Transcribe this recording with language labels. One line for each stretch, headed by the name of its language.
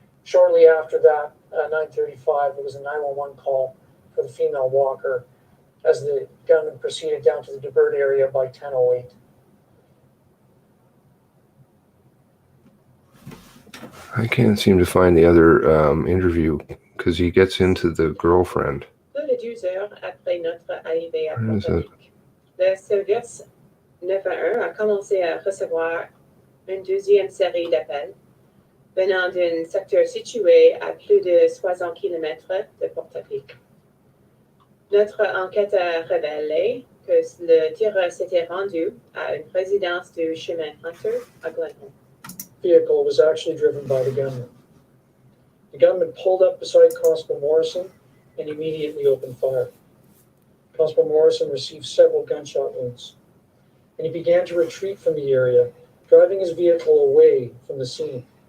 English: Shortly after that, 9:35, there was a 911 call for the female walker as the gunman proceeded down to the Debert area by 10:08. I can't seem to find the other interview because he gets into the girlfriend.
French: 2 heures après notre arrivée à
English: Where is it?
French: Portapique, le service 911 a commencé à recevoir une deuxième série d'appels venant d'un secteur situé à plus de 60 km de Portapique. Notre enquête a révélé que le tireur s'était rendu à une résidence du chemin Hunter à Glenholm.
English: Vehicle was actually driven by the gunman. The gunman pulled up beside Constable Morrison and immediately opened fire. Constable Morrison received several gunshot wounds, and he began to retreat from the area, driving his vehicle away from the scene.